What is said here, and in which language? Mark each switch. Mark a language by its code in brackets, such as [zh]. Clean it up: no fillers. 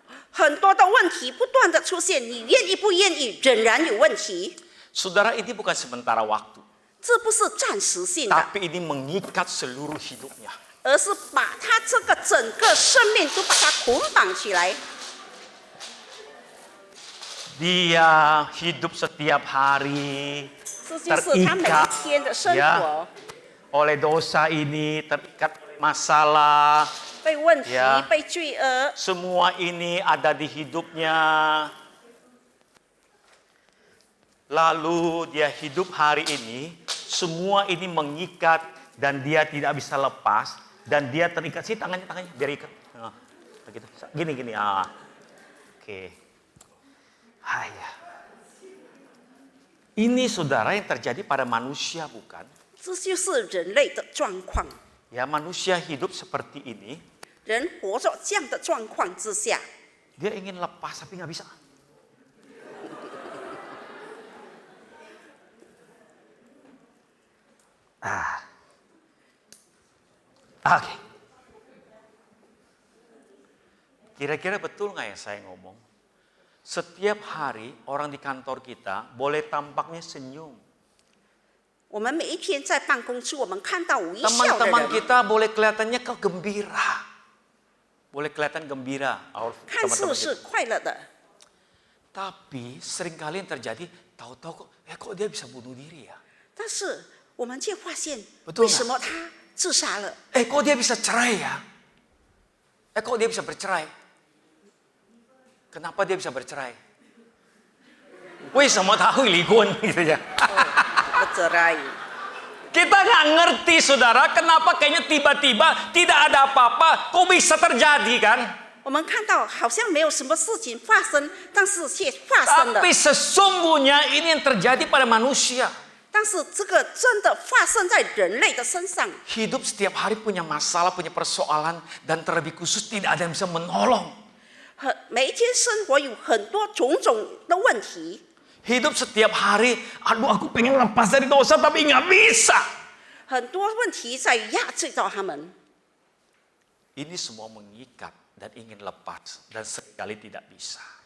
[zh] 很多的问题不断的出现，你愿意不愿意，仍然有问题。 [id] Saudara, ini bukan sementara waktu, [zh] 这不是暂时性的， [id] tapi ini mengikat seluruh hidupnya. [zh] 而是把他这个整个生命都把它捆绑起来。 [id] Dia hidup setiap hari [zh] 这就是他每一天的生活， [id] ya, oleh dosa ini, terikat oleh masalah. [zh] 被问题、 [id] Ya. [zh] 被罪恶， [id] Semua ini ada di hidupnya. Lalu dia hidup hari ini, semua ini mengikat dan dia tidak bisa lepas dan dia terikat. Sih tangannya biar ikat. Nah, begitu. Gini. Oke. Ya. Ini saudara yang terjadi pada manusia bukan? [zh] 这就是人类的状况。 [id] Ya, manusia hidup seperti ini. [zh] 人活在这样的状况之下， [id] Dia ingin lepas tapi nggak bisa. Oke. Kira-kira betul nggak ya saya ngomong? Setiap hari orang di kantor kita boleh tampaknya senyum. [zh] 我们每一天在办公室，我们看到微笑的 [id] Teman-teman [zh] 人， [id] kita boleh kelihatannya gembira. Boleh kelihatan gembira. [zh] 看似 [id] Teman-teman [zh] 是 [id] kita. [zh] 快乐的。 [id] Tapi seringkali yang terjadi, tahu-tahu kok dia bisa bunuh diri ya? [zh] 但是我们却发现， [id] Betul [zh] 为什么他自杀了？ [id] kok dia bisa cerai ya? Kok dia bisa bercerai? Kenapa dia bisa bercerai? [zh] 为什么他会离婚 [id] gitu ya? bercerai. Kita nggak ngerti saudara, kenapa kayaknya tiba-tiba tidak ada apa-apa, kok bisa terjadi kan? [zh] 我们看到好像没有什么事情发生，但是却发生了。 [id] Tapi sesungguhnya ini yang terjadi pada manusia. [zh] 但是这个真的发生在人类的身上。 [id] Hidup setiap hari punya masalah, punya persoalan, dan terlebih khusus tidak ada yang bisa menolong. [zh] 每一天生活有很多种种的问题。 [id] Hidup setiap hari, aduh aku pengen lepas dari dosa tapi nggak bisa. [zh] 很多问题在压制到他们。 [id] Ini semua mengikat dan ingin lepas dan seringkali tidak bisa.